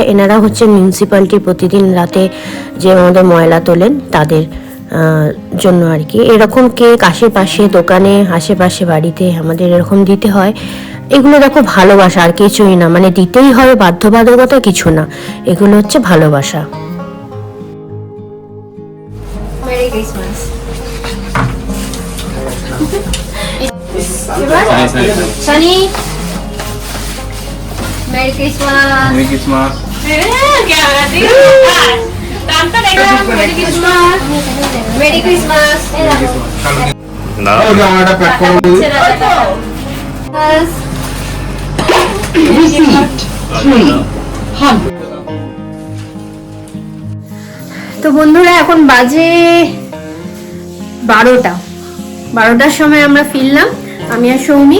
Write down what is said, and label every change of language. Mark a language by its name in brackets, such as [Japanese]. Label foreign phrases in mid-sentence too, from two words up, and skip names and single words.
[Bangla] এনারা হচ্ছে মিউনিসিপ্যালিটি, প্রতিদিন রাতে যে আমাদের ময়লা তোলেন তাদের জন্য আর কি। এরকম কেক আশেপাশে দোকানে, আশেপাশে বাড়িতে আমাদের এরকম দিতে হয়। এগুলো দেখো ভালোবাসা, আর কিছুই না। মানে দিতেই হবে, বাধ্যবাধকতা কিছু না, এগুলো হচ্ছে ভালোবাসা। [English] Merry Christmas. Sunny, Merry Christmas. Merry Christmas. क्या Merry Christmas. Merry Christmas. [Bangla] জামাটা প্যাক করে দিই। তো বন্ধুরা এখন বাজে 12টার সময় আমরা ফিরলাম, আমি আর সৌমিক।